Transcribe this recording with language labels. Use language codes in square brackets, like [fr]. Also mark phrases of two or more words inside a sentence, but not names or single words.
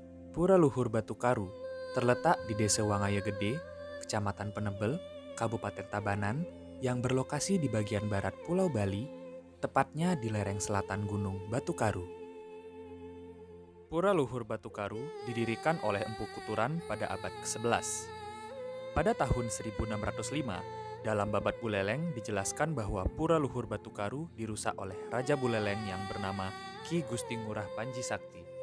[id] Pura Luhur Batu Karu terletak di Desa Wangaya Gede, Kecamatan Penebel, Kabupaten Tabanan, yang berlokasi di bagian barat Pulau Bali, tepatnya di lereng selatan Gunung Batu Karu. Pura Luhur Batu Karu didirikan oleh Empu Kuturan pada abad ke-11. Pada tahun 1605, dalam Babat Buleleng dijelaskan bahwa Pura Luhur Batu Karu dirusak oleh Raja Buleleng yang bernama Ki Gusti Ngurah Panji Sakti.